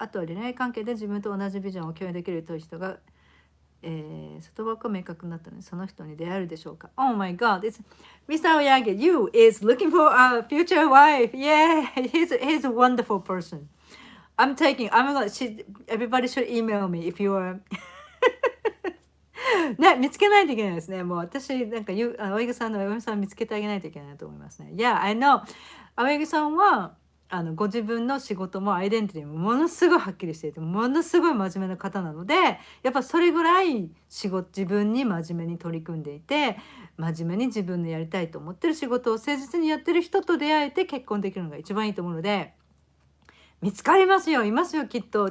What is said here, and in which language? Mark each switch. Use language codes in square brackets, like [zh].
[ja] あとは恋愛関係で自分と同じビジョンを共有できるという人が、外枠が明確になったので、その人に出会えるでしょうか。 [en] Oh my God, it's Mr. Oyage, you is looking for a future wife. Yeah, he's a wonderful person. [ja] Everybody should email me if you are ね、見つけないといけないですね。もう私、なんか青柳さんの青柳さん見つけてあげないといけないと思いますね。 [en] Yeah, I know. [ja] 青柳さんはご自分の仕事もアイデンティティもものすごいはっきりしていて、ものすごい真面目な方なので、やっぱそれぐらい自分に真面目に取り組んでいて、真面目に自分のやりたいと思ってる仕事を誠実にやってる人と出会えて結婚できるのが一番いいと思うので、見つかりますよ、いますよきっと。